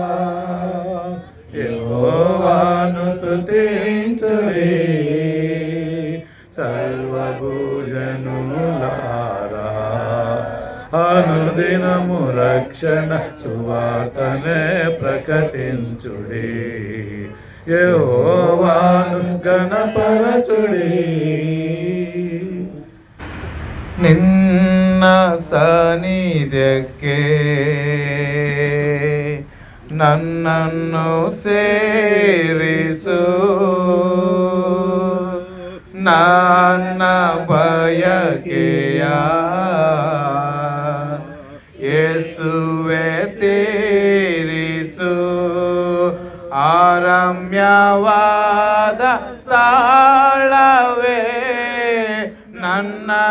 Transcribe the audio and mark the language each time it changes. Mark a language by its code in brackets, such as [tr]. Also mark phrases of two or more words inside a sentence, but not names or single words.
[te] యెహోవాను స్తుతించుడి సర్వభూజనులారా, అనుదినము రక్షణ సువార్తనే ప్రకటించుడి. యెహోవాను గణపరచుడి. [kn] ನಿನ್ನ ಸನ್ನಿಧಿಕೆ నన్నನ್ನು ಸೇರಿಸು, ನನ್ನ ಬಯಕೆಯ ಯೇಸುವೆ ತೀರಿಸು. ಆರಮ್ಯವಾದ ಸ್ಥಳವೇ ನನ್ನ